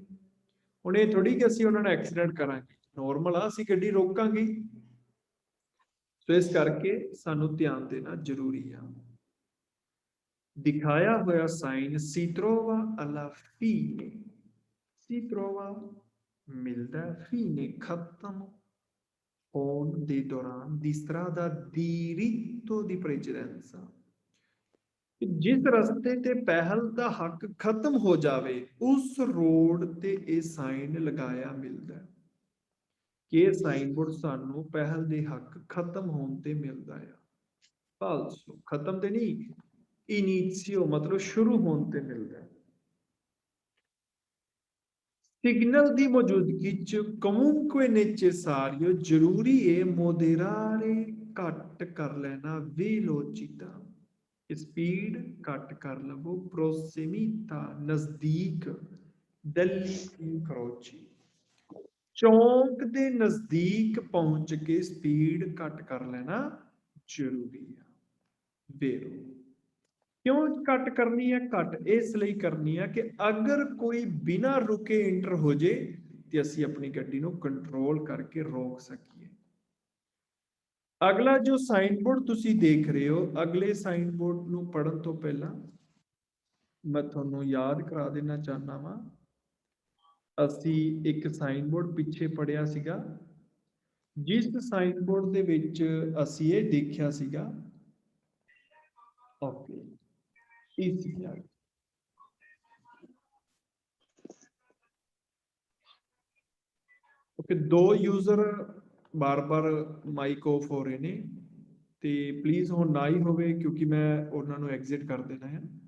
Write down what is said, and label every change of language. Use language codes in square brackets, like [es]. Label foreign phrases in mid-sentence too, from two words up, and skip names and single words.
[pa] ਹੁਣ ਇਹ ਥੋੜ੍ਹੀ ਕਿ ਅਸੀਂ ਉਨ੍ਹਾਂ ਨੂੰ ਐਕਸੀਡੈਂਟ ਕਰਾਂਗੇ, ਨਾਰਮਲ ਆ ਅਸੀਂ ਗੱਡੀ ਰੋਕਾਂਗੇ। ਤੋ ਇਸ ਕਰਕੇ ਸਾਨੂੰ ਧਿਆਨ ਦੇਣਾ ਜ਼ਰੂਰੀ ਹੈ। ਦਿਖਾਇਆ ਹੋਇਆ ਸਾਈਨ [it] si trova alla fine, si trova [pa] ਮਿਲਦਾ ਹੈ fine ਖ਼ਤਮ ਹੋਣ ਦੇ ਦੌਰਾਨ [it] di strada diritto di precedenza [pa] ਜਿਸ ਰਸਤੇ ਤੇ ਪਹਿਲ ਦਾ ਹੱਕ ਖ਼ਤਮ ਹੋ ਜਾਵੇ ਉਸ ਰੋਡ ਤੇ ਇਹ ਸਾਈਨ ਲਗਾਇਆ ਮਿਲਦਾ ਹੈ ਕਿ [en] sign board [pa] ਸਾਨੂੰ ਪਹਿਲ ਦੇ ਹੱਕ ਖ਼ਤਮ ਹੋਣ ਤੇ ਮਿਲਦਾ ਹੈ। ਫਾਲਸੋ ਖ਼ਤਮ ਤੇ ਨਹੀਂ, ਇਨੀਸ਼ੀਓ ਮਤਲਬ ਸ਼ੁਰੂ ਹੋਣ ਤੇ ਮਿਲਦਾ ਹੈ। ਸਿਗਨਲ ਦੀ ਮੌਜੂਦਗੀ ਚ [it] comunque necessario [pa] ਜ਼ਰੂਰੀ ਹੈ moderare ਘੱਟ ਕਰ ਲੈਣਾ velocità ਸਪੀਡ ਘੱਟ ਕਰ ਲਵੋ, ਪ੍ਰੋਸਿਮਿਤਾ ਨਜ਼ਦੀਕ, [it] dell'incrocio, [pa] ਚੌਂਕ ਦੇ ਨਜ਼ਦੀਕ ਪਹੁੰਚ ਕੇ ਸਪੀਡ ਘੱਟ ਕਰ ਲੈਣਾ ਜ਼ਰੂਰੀ ਹੈ। ਬੇਰੋ ਕਿਉਂ ਘੱਟ ਕਰਨੀ ਹੈ? ਘੱਟ ਇਸ ਲਈ ਕਰਨੀ ਹੈ ਕਿ ਅਗਰ ਕੋਈ ਬਿਨਾਂ ਰੁਕੇ ਇੰਟਰ ਹੋ ਜਾਏ ਤਾਂ ਅਸੀਂ ਆਪਣੀ ਗੱਡੀ ਨੂੰ ਕੰਟਰੋਲ ਕਰਕੇ ਰੋਕ ਸਕੀਏ। ਅਗਲਾ ਜੋ [en] sign board [pa] ਤੁਸੀਂ ਦੇਖ ਰਹੇ ਹੋ, ਅਗਲੇ [en] sign board [pa] ਨੂੰ ਪੜ੍ਹਨ ਤੋਂ ਪਹਿਲਾਂ ਮੈਂ ਤੁਹਾਨੂੰ ਯਾਦ ਕਰਾ ਦੇਣਾ ਚਾਹੁੰਦਾ ਵਾਂ, ਅਸੀਂ ਇੱਕ [en] sign board [pa] ਪਿੱਛੇ ਪੜ੍ਹਿਆ ਸੀਗਾ, ਜਿਸ [en] sign board [pa] ਦੇ ਵਿੱਚ ਅਸੀਂ ਇਹ ਦੇਖਿਆ ਸੀਗਾ, ਓਕੇ ਓਕੇ, ਦੋ ਯੂਜ਼ਰ ਬਾਰ ਬਾਰ [en] mic off [pa] ਹੋ ਰਹੇ ਨੇ ਤੇ ਪਲੀਜ਼ ਹੁਣ ਨਾ ਹੀ ਹੋਵੇ ਕਿਉਂਕਿ ਮੈਂ ਉਨ੍ਹਾਂ ਨੂੰ ਐਗਜ਼ਿਟ ਕਰ ਦੇਣਾ ਹੈ।